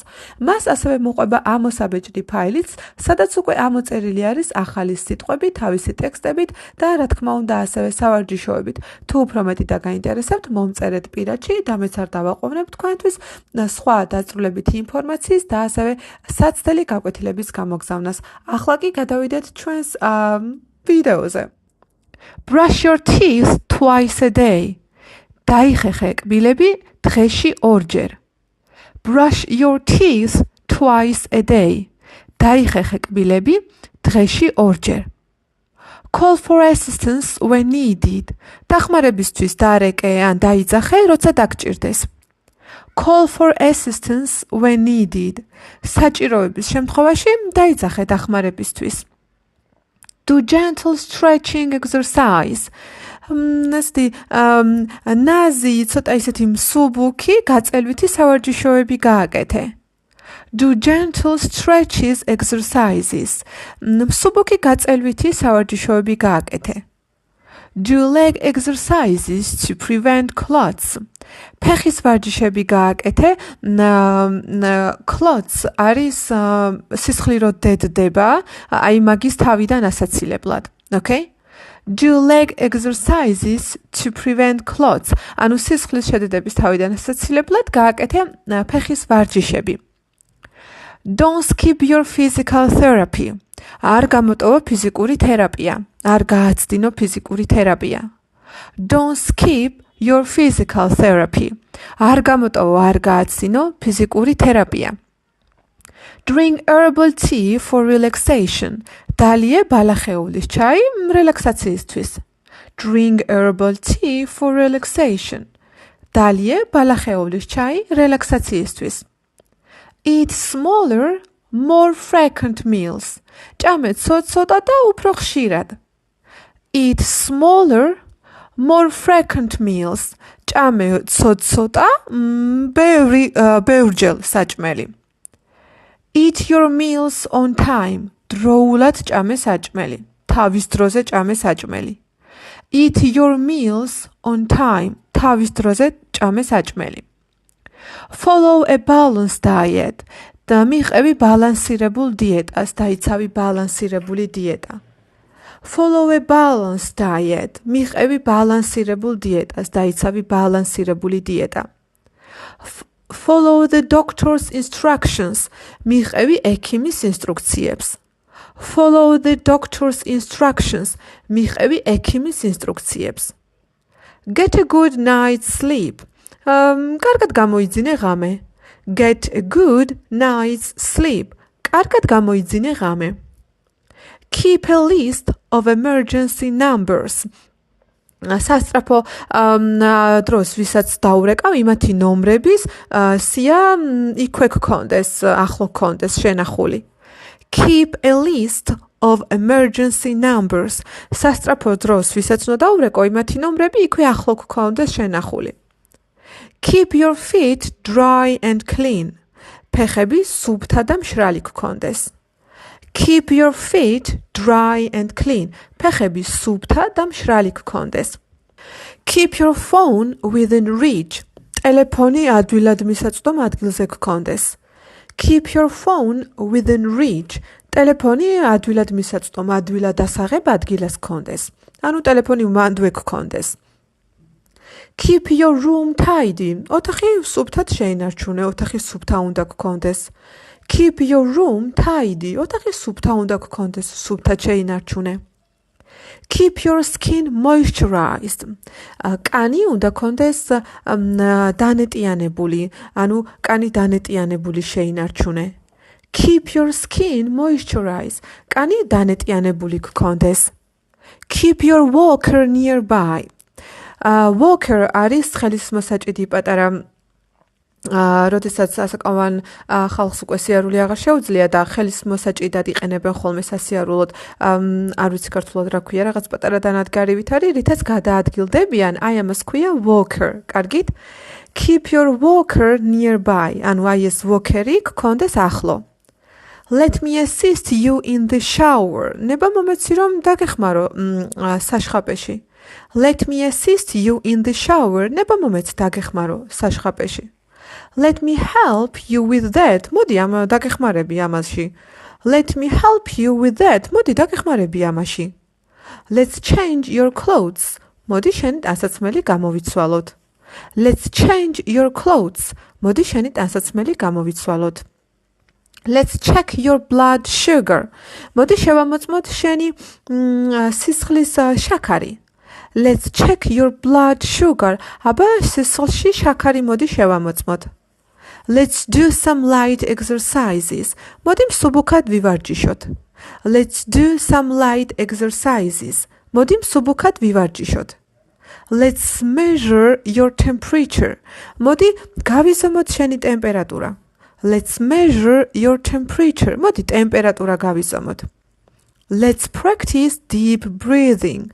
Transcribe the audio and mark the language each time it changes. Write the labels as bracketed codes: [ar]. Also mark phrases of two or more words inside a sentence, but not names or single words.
[ka] მას ასევე მოყვება ამოსაბეჭდი ფაილიც, სადაც უკვე ამოწერილი არის ახალი სიტყვები, თავისი ტექსტებით და რა თქმა უნდა ასევე სავარჯიშოებით. თუ უფრო მეტი დაგაინტერესებთ, წერეთ პირადში და მეც არ დავაყოვნებ თქვენთვის სხვა დაწვრილებითი ინფორმაციის და ასევე საცდელი გაკვეთილების გამოგზავნას. ახლა კი გადავიდეთ ჩვენს ვიდეოზე. [en] Brush your teeth twice a day. [ka] დაიხეხე კბილები დღეში ორჯერ. [en] Brush your teeth twice a day. [ka] დაიხეხე კბილები დღეში ორჯერ. [en] Call for assistance when needed. [ka] დახმარებისთვის დარეკე ან დაიძახე, როცა დაგჭირდეს. [en] Call for assistance when needed. [ka] საჭიროების შემთხვევაში დაიძახე დახმარებისთვის. [en] Do gentle stretching exercise. [ka] ნაზი, ცოტა ისეთი მსუბუქი, გაწელვითი სავარჯიშოები გააკეთე. [en] Do gentle stretches exercises. [ka] მსუბუქი გაწელვითი სავარჯიშოები გააკეთე. [en] Do leg exercises to prevent clots. [ka] ფეხის ვარჯიშები გააკეთე. Clots არის სისხლირო დედდება, აი მაგის თავიდან ასაცილებლად. Okay? [en] Do leg exercises to prevent clots. [ka] ანუ სისხლის შედედების თავიდან ასაცილებლად გააკეთე ფეხის ვარჯიშები. [en] Don't skip your physical therapy. [ka] არ გამოტოვო ფიზიკური თერაპია. არ გააცდინო ფიზიკური თერაპია. [en] Don't skip your physical therapy. [ka] არ გამოტოვო, არ გააცდინო ფიზიკური თერაპია. [en] Drink herbal tea for relaxation. [ka] დალიე ბალახეულის ჩაი რელაქსაციისთვის. [en] Drink herbal tea for relaxation. [ka] დალიე ბალახეულის ჩაი რელაქსაციისთვის. [en] Eat smaller, more frequent meals. [ka] ჭამე ცოტ-ცოტა და უფრო ხშირად. [en] Eat smaller, more frequent meals. [ka] ჭამე ცოტ-ცოტა, ბევრჯერ საჭმელი. [en] Eat your meals on time. [ka] დროულად ჭამე საჭმელი. თავის დროზე ჭამე საჭმელი. [en] Eat your meals on time. [ka] თავის დროზე ჭამე საჭმელი. [en] Follow a balanced diet. [ka] და მიყევი ბალანსირებულ დიეტას, დაიცავი ბალანსირებული დიეტა. [en] Follow a balanced diet. [ka] მიყევი ბალანსირებულ დიეტას, დაიცავი ბალანსირებული დიეტა. [en] Follow the doctor's instructions. [ka] მიყევი ექიმის ინსტრუქციებს. [en] Follow the doctor's instructions. [ka] მიყევი ექიმის ინსტრუქციებს. [en] Get a good night's sleep. [ka] კარგად გამოიძინე ღამე. [en] Get a good night's sleep. [ka] კარგად გამოიძინე ღამე. [en] Keep a list of emergency numbers. [ka] სასწრაფო დროს ვისაც დაურეკავ იმათი ნომრების სია იქვე გქონდეს, ახლო გქონდეს შენახული. [en] Keep a list of emergency numbers. [ka] სასწრაფო დროს ვისაც უნდა დაურეკო, იმათი ნომრები იქვე ახლო გქონდეს შენახული. [en] Keep your feet dry and clean. [ka] ფეხები სუფთა და მშრალი გქონდეს. [en] Keep your feet dry and clean. [ka] ფეხები სუფთა და მშრალი გქონდეს. [en] Keep your phone within reach. [ka] ტელეფონი ადვილად მისაწვდომ ადგილზე გქონდეს. [en] Keep your phone within reach. [ka] ტელეფონი ადვილად მისაწვდომ, ადვილად ასაღებ ადგილას გქონდეს. ანუ ტელეფონი მანდვე გქონდეს. [en] Keep your room tidy. [ka] ოთახი სუფთად შეინარჩუნე, ოთახი სუფთა უნდა გქონდეს. [en] Keep your room tidy. [ka] ოთახი სუფთა უნდა გქონდეს, სუფთად შეინარჩუნე. [en] Keep your skin moisturized. [ka] კანი უნდა გქონდეს დანეტიანებული, ანუ კანი დანეტიანებული შეინარჩუნე. [en] Keep your skin moisturized. [ka] კანი დანეტიანებული გქონდეს. [en] Keep your walker nearby. [ka] Walker არის ხელისმოსაჭიდი პატარა როდესაც ასაკოვან ხალხს უკვე სიარული აღარ შეუძლია და ხელისმოსაჭიდად იყენებენ ხოლმე სასიარულოდ, არ ვიცი ქართულად რა ქვია, რაღაც პატარა დანადგარივით არის, რითაც გადაადგილდებიან, აი ამას ქვია walker. კარგით? [en] Keep your walker nearby. [ka] ანუ აი ეს walker-ი გქონდეს ახლო. [en] Let me assist you in the shower. [ka] ნება მომეცი რომ დაგეხმარო საშხაპეში. [en] Let me assist you in the shower. [ka] ნება მომეც დაგეხმარო საშხაპეში. [en] Let me help you with that. [ka] მოდი ამ დაგეხმარები ამაში. [en] Let me help you with that. [ka] მოდი დაგეხმარები ამაში. [en] Let's change your clothes. [ka] მოდი შენი ტანსაცმელი გამოვიცვალოთ. [en] Let's change your clothes. [ka] მოდი შენი ტანსაცმელი გამოვიცვალოთ. [en] Let's check your blood sugar. [ka] მოდი შევამოწმოთ შენი სისხლის შაქარი. [en] Let's check your blood sugar. [ka] აბა სისხლში შაქარი მოდი შევამოწმოთ. [en] Let's do some light exercises. [ka] მოდი მსუბუქად ვივარჯიშოთ. [en] Let's do some light exercises. [ka] მოდი მსუბუქად ვივარჯიშოთ. [en] Let's measure your temperature. [ka] მოდი გავიზომოთ შენი ტემპერატურა. [en] Let's measure your temperature. [ka] მოდი ტემპერატურა გავიზომოთ. [en] Let's practice deep breathing.